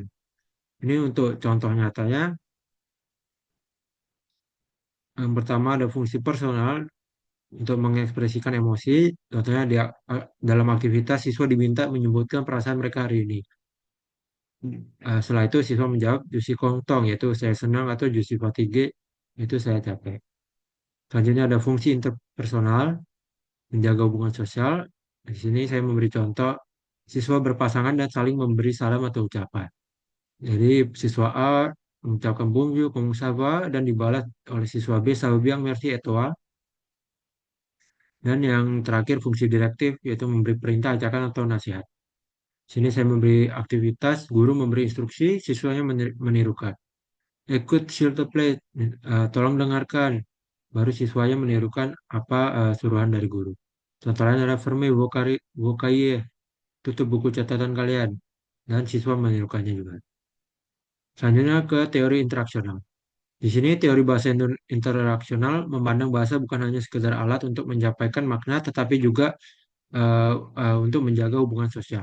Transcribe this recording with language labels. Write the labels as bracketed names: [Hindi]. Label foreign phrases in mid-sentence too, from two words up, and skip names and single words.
[Indonesian] Ini untuk contoh nyatanya. Yang pertama ada fungsi personal untuk mengekspresikan emosi. Contohnya dalam aktivitas siswa diminta menyebutkan perasaan mereka hari ini. Setelah itu siswa menjawab [French] je suis content, [Indonesian] yaitu saya senang, atau [French] je suis fatigué, [Indonesian] itu saya capek. Selanjutnya ada fungsi interpersonal, menjaga hubungan sosial. Di sini saya memberi contoh, siswa berpasangan dan saling memberi salam atau ucapan. Jadi siswa A mengucapkan [French] bonjour, comment ça va, [Indonesian] dan dibalas oleh siswa B, [French] ça va bien, merci et toi. [Indonesian] Dan yang terakhir fungsi direktif, yaitu memberi perintah, ajakan, atau nasihat. Sini saya memberi aktivitas, guru memberi instruksi, siswanya menirukan. [French] Ikut s'il te plaît, [Indonesian] tolong dengarkan. Baru siswanya menirukan apa suruhan dari guru. Contoh lain adalah [French] fermez vos cahiers, [Indonesian] tutup buku catatan kalian. Dan siswa menirukannya juga. Selanjutnya ke teori interaksional. Di sini teori bahasa interaksional memandang bahasa bukan hanya sekedar alat untuk menyampaikan makna, tetapi juga untuk menjaga hubungan sosial.